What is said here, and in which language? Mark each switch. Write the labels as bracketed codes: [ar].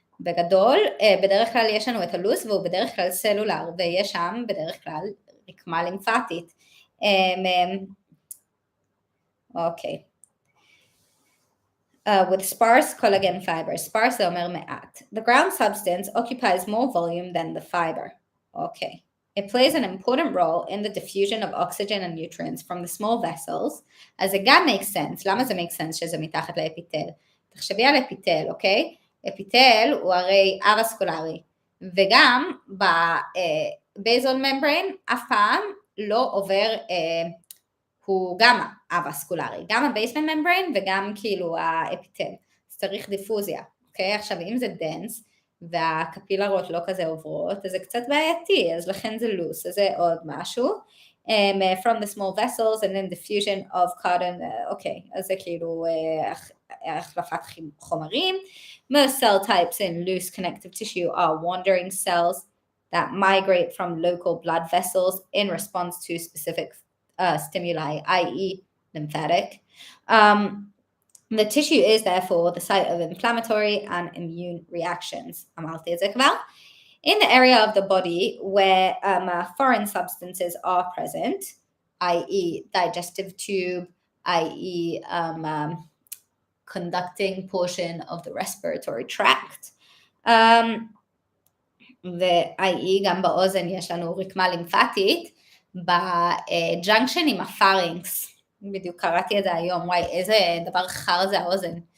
[he] בגדול, בדרך כלל יש לנו את הלוס, והוא בדרך כלל סלולר, ויש שם בדרך כלל רקמה לימפטית. אוקיי. [en] With sparse collagen fiber. Sparse [he] זה אומר מעט. [en] The ground substance occupies more volume than the fiber. Okay. It plays an important role in the diffusion of oxygen and nutrients from the small vessels. [he] אז זה גם [en] makes sense. [he] למה זה makes sense שזה מתחת לאפיטל? תחשבי על אפיטל, אוקיי? אפיטל הוא הרי אבסקולרי, וגם בבייזל ממברן אף פעם לא עובר, הוא גם אבסקולרי, גם הבייסמנט ממברן וגם כאילו האפיטל, אז צריך דיפוזיה, אוקיי? עכשיו אם זה דנס והקפילרות לא כזה עוברות, אז זה קצת בעייתי, אז לכן זה לוס, אז זה עוד משהו. [en] From the small vessels and then diffusion of carbon, [he] אוקיי, אז זה כאילו החלפת חומרים. [en] Most cell types in loose connective tissue are wandering cells that migrate from local blood vessels in response to specific stimuli, i.e. lymphatic. The tissue is therefore the site of inflammatory and immune reactions. [he] אמרתי את זה כבר. [en] In the area of the body where foreign substances are present, i.e. digestive tube, i.e. Conducting portion of the respiratory tract, ו-i.e. [he] גם באוזן יש לנו רקמה לימפטית, בג'אנקשן עם הפארינקס, בדיוק קראתי את זה היום, וואי איזה דבר חר זה האוזן.